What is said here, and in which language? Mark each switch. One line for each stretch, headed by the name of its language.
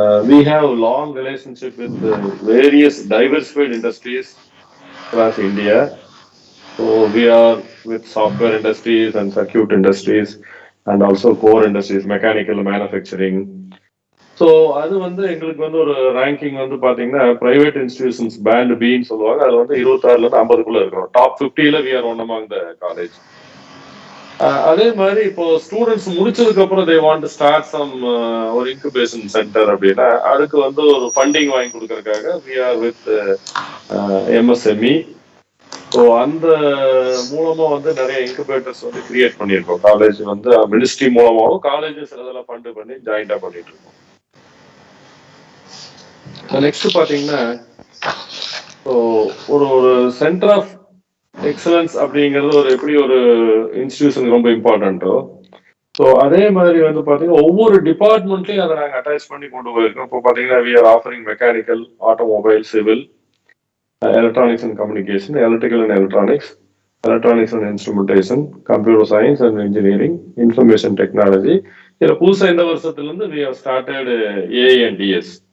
English: We have long relationship with various diversified industries across India. So we are with software industries and circuit industries and also core industries, mechanical manufacturing.
Tamil: So அது வந்து எங்களுக்கு வந்து ஒரு ranking வந்து பார்த்தீங்கன்னா private institutions pant பின்னு சொல்லுவாங்க. அது வந்து 26ல இருந்து 50க்குள்ள இருக்கிறோம். Top 50ல
English: we are one among the college.
Tamil: அதே மாதிரி இப்போ ஸ்டூடெண்ட்ஸ் முடிச்சதுக்கு அப்புறம்
English: they want to start some
Tamil: ஒரு இன்குபேஷன் சென்டர் அப்படின்னா அதுக்கு வந்து ஒரு ஃபண்டிங் வாங்கி கொடுக்கறதுக்காக
English: we are with MSME.
Tamil: So அந்த மூலமா வந்து நிறைய இன்குபேட்டர்ஸ் வந்து கிரியேட் பண்ணியிருக்கோம். காலேஜ் வந்து மினிஸ்ட்ரி மூலமாகவும் காலேஜஸ் அதெல்லாம் ஃபண்டு பண்ணி ஜாயிண்டா பண்ணிட்டு இருக்கோம். நெக்ஸ்ட் பாத்தீங்கன்னா ஒரு ஒரு சென்டர் ஆஃப் எக்ஸலன்ஸ் அப்படிங்கிறது ஒரு எப்படி ஒரு இன்ஸ்டிடியூஷன் ரொம்ப இம்பார்ட்டன்ட்டோ, ஸோ அதே மாதிரி வந்து பாத்தீங்கன்னா ஒவ்வொரு டிபார்ட்மெண்ட்லயும் அதை நாங்கள் அட்டாச் பண்ணி கொண்டு போயிருக்கோம். இப்போ பாத்தீங்கன்னா
English: we are offering mechanical, automobile, civil, electronics and communication, electrical and electronics, electronics and instrumentation, computer science and engineering, information technology.
Tamil: இதுல புதுசா இந்த வருஷத்துல இருந்து
English: we have started AI and DS.